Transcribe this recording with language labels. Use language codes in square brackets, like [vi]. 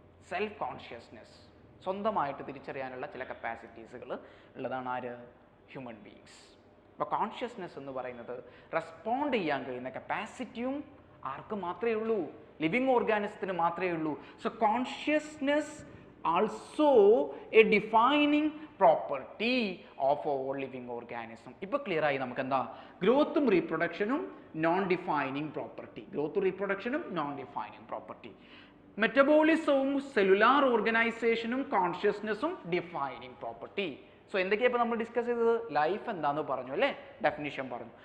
[ml] Self consciousness, സ്വന്തമായിട്ട് തിരിച്ചറിയാനുള്ള ചില കപ്പാസിറ്റീസുകൾ ഉള്ളതാണ് ആര്? Human beings. അപ്പോൾ കോൺഷ്യസ്നെസ് എന്ന് പറയുന്നത് റെസ്പോണ്ട് ചെയ്യാൻ കഴിയുന്ന കപ്പാസിറ്റിയും ആർക്ക് മാത്രമേ ഉള്ളൂ? ലിവിങ് ഓർഗാനിസത്തിന് മാത്രമേ ഉള്ളൂ. [en] So consciousness also a defining property of all living organism. [ml] ഇപ്പോൾ ക്ലിയർ ആയി നമുക്ക് എന്താ ഗ്രോത്തും റീപ്രൊഡക്ഷനും non defining property, growth റീപ്രൊഡക്ഷനും non defining property, മെറ്റബോളിസവും cellular ഓർഗനൈസേഷനും കോൺഷ്യസ്നെസ്സും ഡിഫൈനിങ് പ്രോപ്പർട്ടി. സോ എന്തൊക്കെയാണ് ഇപ്പോൾ നമ്മൾ ഡിസ്കസ് ചെയ്തത്? ലൈഫ് എന്താണെന്ന് പറഞ്ഞു അല്ലേ, ഡെഫിനിഷൻ പറഞ്ഞു.